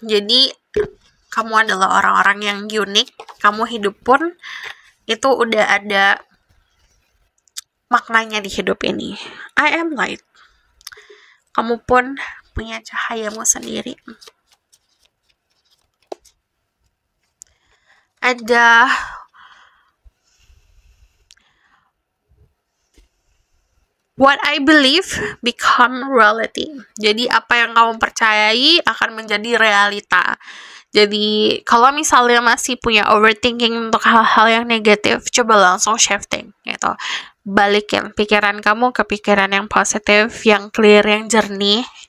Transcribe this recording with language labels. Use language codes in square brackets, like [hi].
[id] Jadi kamu adalah orang-orang yang unik, kamu hidup pun itu udah ada maknanya di hidup ini. [en] I am light. [id] Kamu pun punya cahayamu sendiri. [en] Ada what I believe become reality. [id] Jadi apa yang kamu percayai akan menjadi realita. Jadi kalau misalnya masih punya overthinking untuk hal-hal yang negatif, coba langsung shifting gitu. Balikin pikiran kamu ke pikiran yang positif, yang clear, yang jernih.